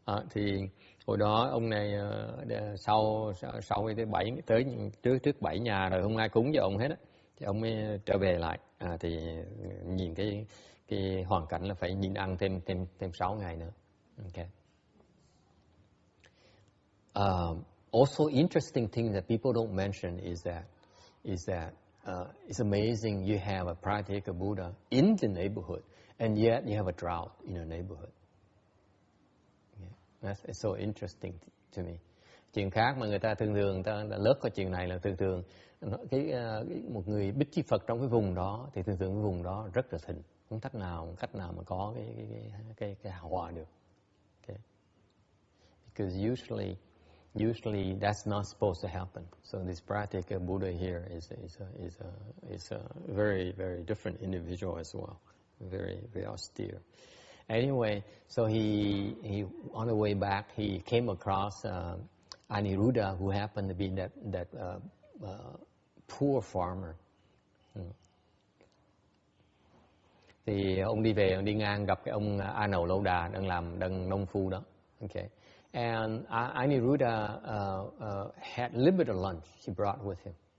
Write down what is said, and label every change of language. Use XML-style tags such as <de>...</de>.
<vi>Thì hồi đó ông này sau tới trước 7 nhà rồi không ai cúng cho ông hết á, thì ông mới trở về lại. Thì nhìn cái hoàn cảnh là phải nhịn ăn thêm 6 ngày nữa.</vi> <en>Okay. Also interesting thing that people don't mention is that it's amazing you have a Pratyeka Buddha in the neighborhood, and yet you have a drought in your neighborhood. Yeah. That's so interesting to me.</en> <vi>Chuyện khác mà người ta thường ta lướt qua chuyện này là thường một người Bích Chi Phật trong cái vùng đó thì thường cái vùng đó rất là thịnh, không cách nào mà có cái hào hòa được.</vi> <en>Okay. Because usually that's not supposed to happen. So this Pratyeka Buddha here is a very, very different individual as well. Very, very austere. Anyway, so he on the way back he came across Aniruddha, who happened to be that poor farmer.</en> <vi>Thì ông đi về, ông đi ngang gặp cái ông A Nầu Lâu Đà đang nông phu đó.</vi> <en>Okay. And Aniruddha had limited lunch he brought with him.</en>